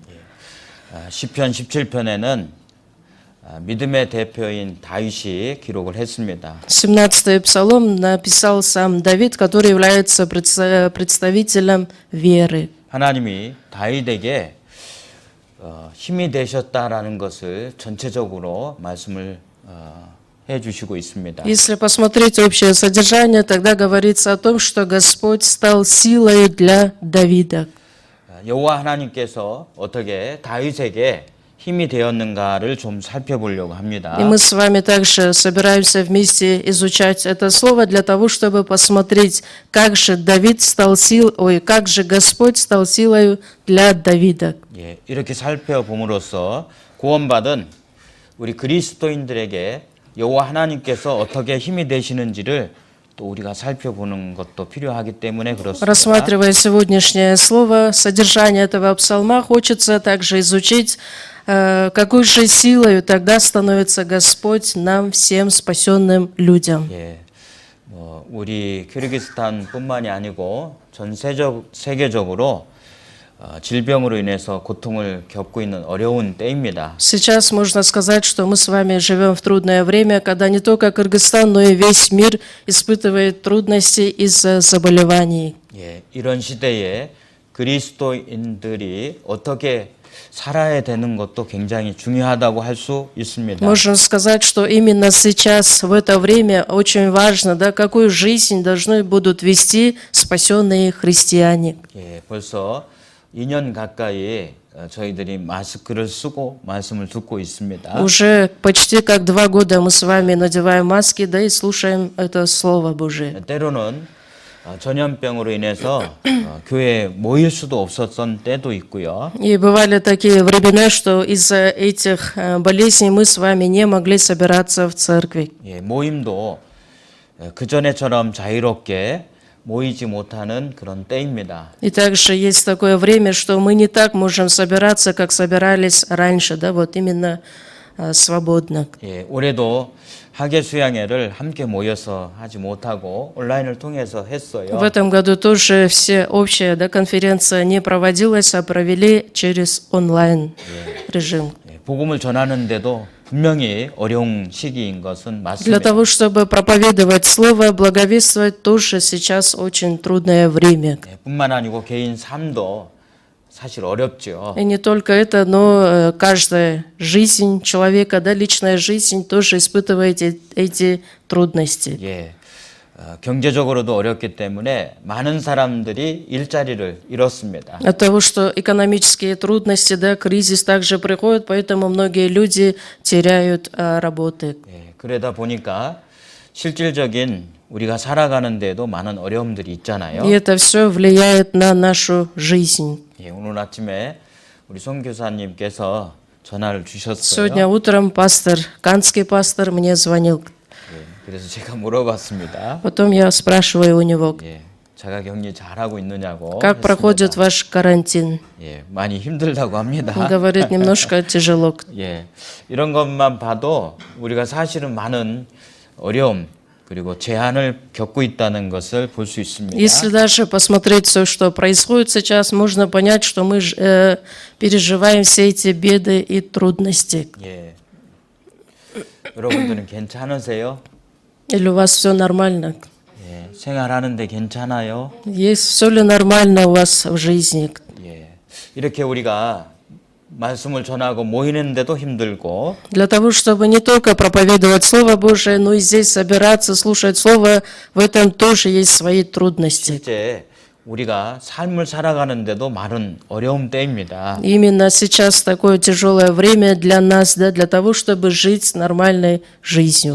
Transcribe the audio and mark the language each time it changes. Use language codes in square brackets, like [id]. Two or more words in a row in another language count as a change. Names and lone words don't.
[ko] 시편 17편에는 믿음의 대표인 다윗이 기록을 했습니다. [ru] 17-й псалом написал сам Давид, который является представителем веры. [ko] 하나님이 다윗에게 힘이 되셨다라는 것을 전체적으로 말씀을 해주시고 있습니다. [ru] Если посмотреть общее содержание, тогда говорится о том, что Господь стал силой для Давида. [ko] 여호와 하나님께서 어떻게 다윗에게 힘이 되었는가를 좀 살펴보려고 합니다. [ru] И мы с вами также собираемся вместе изучать это слово для того, чтобы посмотреть, как же Давид стал как же Господь стал силой для Давида. [ko] 예, 이렇게 살펴봄으로써 구원받은 우리 그리스도인들에게 여호와 하나님께서 어떻게 힘이 되시는지를 또 우리가 살펴보는 것도 필요하기 때문에 그렇습니다. [ru] Рассматривая сегодняшнее слово, содержание этого псалма, хочется также изучить, какой же силой тогда становится Господь нам, всем спасенным людям. [ko] 예, 우리 키르기스탄뿐만이 아니고 전 세계적으로 질병으로 인해서 고통을 겪고 있는 어려운 때입니다. [ru] Сейчас можно сказать, что мы с вами живем в трудное время, когда не только Кыргызстан, но и весь мир испытывает трудности из-за заболеваний. [ko] 예, 이런 시대에 그리스도인들이 어떻게 살아야 되는 것도 굉장히 중요하다고 할 수 있습니다. [ru] Можем сказать, что именно сейчас, в это время, очень важно, да, какую жизнь должны будут вести спасенные христиане. [ko] 예, 벌써 2년 가까이 저희들이 마스크를 쓰고 말씀을 듣고 있습니다. [ru] Уже почти как 2 года мы с вами надеваем маски, да, и слушаем это Слово Божие. [ko] 때로는 전염병으로 인해서 교회에 모일 수도 없었던 때도 있고요. [ru] И бывали такие времена, что из-за этих болезней мы с вами не могли собираться в церкви. [ko] 예, 모임도 그전에처럼 자유롭게 모이지 못하는 그런 때입니다. [ru] И также есть такое время, что мы не так можем собираться, как собирались раньше, да, вот именно свободно. [ko] 예, 올해도 학예 수양회를 함께 모여서 하지 못하고 온라인을 통해서 했어요. [ru] В этом году тоже все общая, да, конференция не проводилась, а провели через онлайн режим. [ko] 예, 복음을 전하는데도 분명히 어려운 시기인 것은 [ru] Для [ko] 맞습니다. [ru] того, чтобы проповедовать Слово, благовествовать, тоже сейчас очень трудное время. [ko] 예, 뿐만 아니고 개인 삶도 사실 어렵죠. [ru] И не только это, но каждая жизнь человека, да, личная жизнь тоже испытывает эти трудности. [ko] 예, 경제적으로도 어렵기 때문에 많은 사람들이 일자리를 잃었습니다. [ru] От того, что экономические трудности, да, кризис также приходит, поэтому многие люди теряют работы. [ko] 예, 그러다 보니까 실질적인 우리가 살아가는 데도 많은 어려움들이 있잖아요. [ru] И это все влияет на нашу жизнь. [ko] 예, 오늘 아침에 우리 송 교사님께서 전화를 주셨어요. [ru] Сегодня утром канский пастор мне звонил. [ko] 예, 그래서 제가 물어봤습니다. [ru] Потом я спрашиваю у него, [ko] 예, 자가격리 잘하고 있느냐고 [ru] как проходит [ko] 했습니다. [ru] ваш карантин. [ko] 예, 많이 힘들다고 합니다. [ru] Он говорит, немножко тяжело. [ko] 예, 이런 것만 봐도 우리가 사실은 많은 어려움 그리고 제한을 겪고 있다는 것을 볼 수 있습니다. [ru] Если даже посмотреть все, что происходит сейчас, можно понять, что мы переживаем все эти беды и трудности. [ko] 예, 여러분들은 괜찮으세요? [ru] Или у вас все нормально? [ko] 예, 생활하는데 괜찮아요? [ru] Есть все ли нормально у вас в жизни? [ko] 예, 이렇게 우리가 말씀을 전하고 모이는데도 힘들고 [ru] Для того, чтобы не только проповедовать Слово Божие, но и здесь собираться, слушать Слово, в этом тоже есть свои трудности. [ko] 실제 우리가 삶을 살아가는데도 많은 어려움 때입니다. [ru] Именно сейчас такое тяжелое время для нас, да, для того, чтобы жить нормальной жизнью.